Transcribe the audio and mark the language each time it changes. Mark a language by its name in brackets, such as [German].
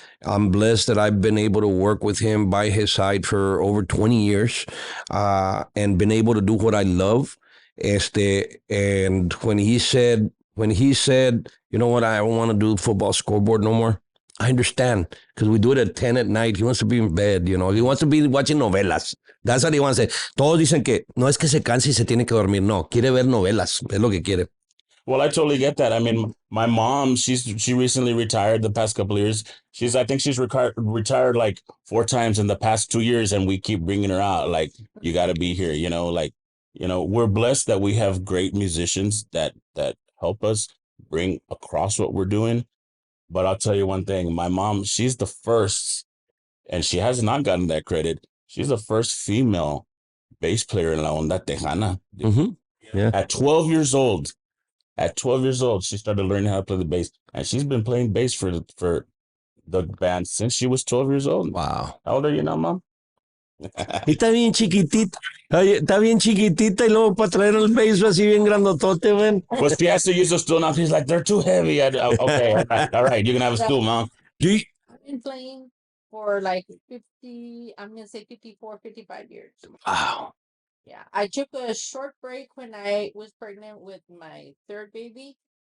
[English] I'm blessed that I've been able to work with him by his side for over 20 years, and been able to do what I love. And when he said, you know what, I don't want to do football scoreboard no more, I understand, because we do it at 10 at night. He wants to be in bed, you know. He wants to be watching novelas. That's what he wants to say. [Spanish] Todos dicen que no es que se canse y se tiene que dormir. No, quiere ver novelas. Es lo que quiere. [English] Well, I totally get that. I mean, my mom, she recently retired the past couple of years. I think she's retired like 4 times in the past 2 years, and we keep bringing her out. Like, you got to be here. Like, we're blessed that we have great musicians that help us bring across what we're doing. But I'll tell you one thing: my mom, she's the first, and she has not gotten that credit. She's the first female bass player in La Onda Tejana. Mm-hmm. Yeah. At 12 years old, she started learning how to play the bass, and she's been playing bass for the band since she was 12 years old. Wow. How old are you now, mom? [Spanish] Y está bien chiquitita. Oye, está bien chiquitita y luego para traer el bass así bien grandotote, man. [English] Well, she has to use a stool now. She's like, they're too heavy. Okay, all right, you can have a stool, mom. I've been playing for like 50, I'm going to say 54, 55 years. Wow. Yeah. I took a short break when I was pregnant with my third baby.